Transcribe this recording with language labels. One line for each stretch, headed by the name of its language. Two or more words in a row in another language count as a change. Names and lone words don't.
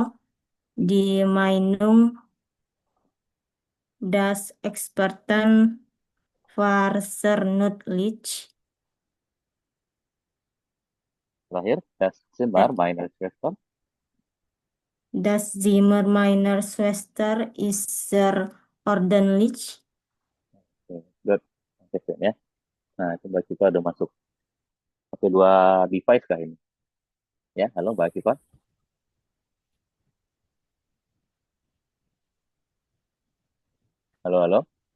German: Die Meinung des Experten war sehr nützlich. Terakhir, das Zimmer meiner Schwester. Das Zimmer meiner Schwester ist sehr ordentlich.
Indonesian: Oke, good. Oke, ya. Nah, coba Siva udah masuk. Oke, dua device kah ini? Ya, halo Mbak Siva. Halo, halo.